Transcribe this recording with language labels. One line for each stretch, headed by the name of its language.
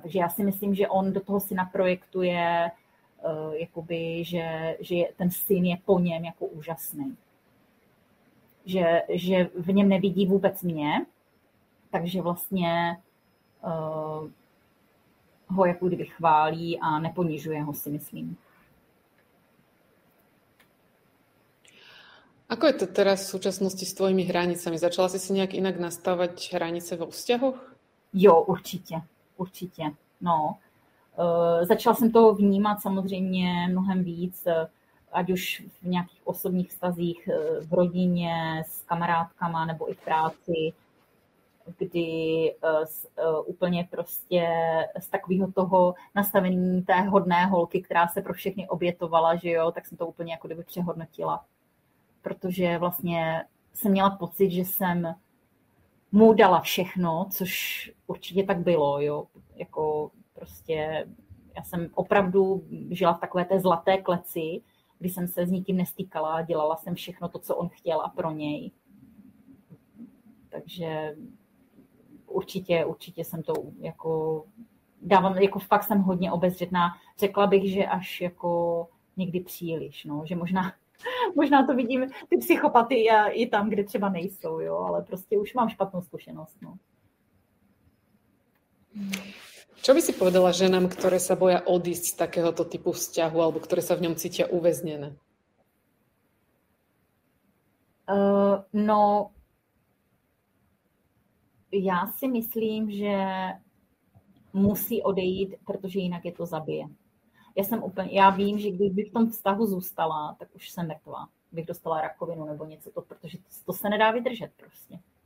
Czech: Takže já si myslím, že on do toho syna projektuje jakoby, že ten syn je po něm jako úžasný. Že v něm nevidí vůbec mě, takže vlastně ho jako kdyby chválí a neponižuje ho, si myslím.
Slovak: Ako je to teraz v súčasnosti s tvojimi hranicami? Začala si nejak inak nastavať hranice vo vzťahoch?
Czech: Jo, určitě. No. Začala jsem toho vnímat samozřejmě mnohem víc, ať už v nějakých osobních vztazích v rodině, s kamarádkama nebo i v práci, kdy úplně prostě z takového toho nastavení té hodné holky, která se pro všechny obětovala, že jo, tak jsem to úplně jako kdyby přehodnotila. Protože vlastně jsem měla pocit, že jsem mu dala všechno, což určitě tak bylo, jo, jako prostě já jsem opravdu žila v takové té zlaté kleci, kdy jsem se s nikým nestýkala, dělala jsem všechno to, co on chtěl a pro něj. Takže určitě jsem to jako dávám, jako fakt jsem hodně obezřetná. Řekla bych, že až jako někdy příliš, no, že možná to vidím ty psychopaty i tam, kde třeba nejsou, jo, ale prostě už mám špatnou zkušenost, no.
Slovak: Čo by si povedala ženám, ktoré sa boja odísť z takéhoto typu vzťahu alebo ktoré sa v ňom cítia uväznené?
Czech: No, já si myslím, že musí odejít, protože jinak je to zabije. Já vím, že kdybych v tom vztahu zůstala, tak už jsem mrtvá. Bych dostala rakovinu nebo něco, protože to se nedá vydržet prostě.